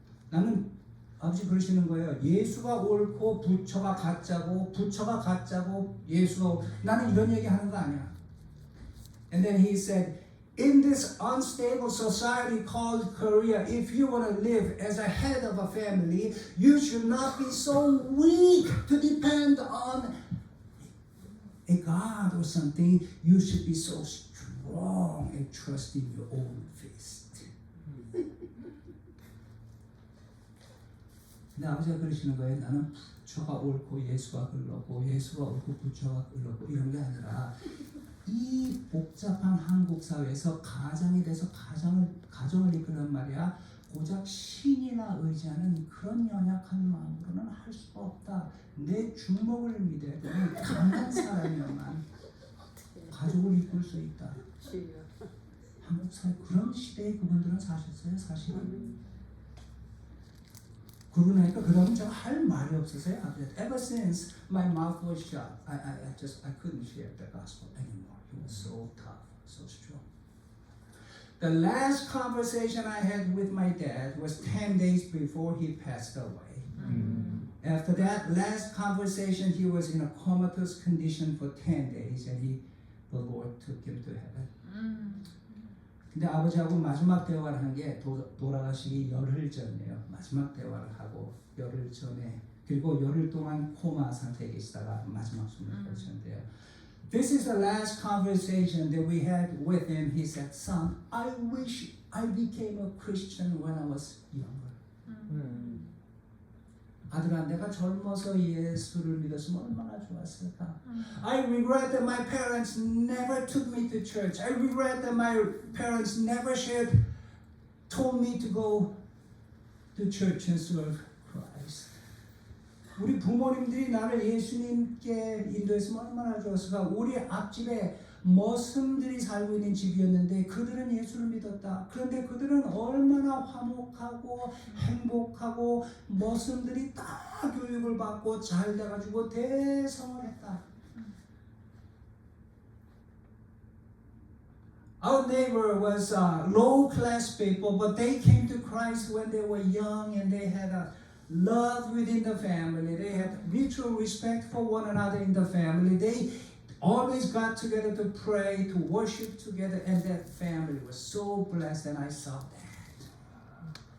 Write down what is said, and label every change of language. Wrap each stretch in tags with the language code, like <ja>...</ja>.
<ko>나는 아버지 그러시는 거예요. 예수가 옳고 부처가 가짜고 예수가 나는 이런 얘기 하는 거 아니야.</ko> <en>And then he said, in this unstable society called Korea, if you want to live as a head of a family, you should not be so weak to depend on a God or something. You should be so strong and trust in your own fist.</en> <ko>근데 아버지가 그러시는 거예요. 나는 부처가 옳고 예수가 흘렀고 예수가 옳고 부처가 흘렀고 이런 게 아니라 이 복잡한 한국 사회에서 가정에 대해서 가정을 이끄는 말이야. 고작 신이나 의지하는 그런 연약한 마음으로는 할 수가 없다. 내 주먹을 믿어야 되는 강한 사람이야만 가족을 이끌 수 있다. 한국 사회 그런 시대에 그분들은 사셨어요, 사실은. 그러고 나니까 그 다음 제가 할 말이 없었어요.</ko> <en>Ever since my mouth was shut, I couldn't share the gospel anymore. He was so tough, so strong. The last conversation I had with my dad was 10 days before he passed away. After that last conversation, he was in a comatose condition for 10 days, and he the Lord took him to heaven.</en> <ko>근데 아버지하고 마지막 대화를 한 게 돌아가시기 열흘 전이에요. 마지막 대화를 하고 열흘 전에 그리고 열흘 동안 코마 상태에 계시다가 마지막 숨을 거쳤는데요.</ko> <en>This is the last conversation that we had with him. He said, "Son, I wish I became a Christian when I was younger."</en> <ko>아들아, 내가 젊어서 예수를 믿었으면 얼마나 좋았을까.</ko> <en>I regret that my parents never took me to church. I regret that my parents never told me to go to church and serve Christ.</en> <ko>우리 부모님들이 나를 예수님께 인도했으면 얼마나 좋았을까. 우리 앞집에 머슴들이 살고 있는 집이었는데 그들은 예수를 믿었다. 그런데 그들은 얼마나 화목하고 행복하고 머슴들이 다 교육을 받고 잘 돼가지고 대성을 했다.</ko> <en>Our neighbor was low class people, but they came to Christ when they were young and they had a love within the family. They had mutual respect for one another in the family. They always got together to pray, to worship together, and that family was so blessed, and I saw that.</en>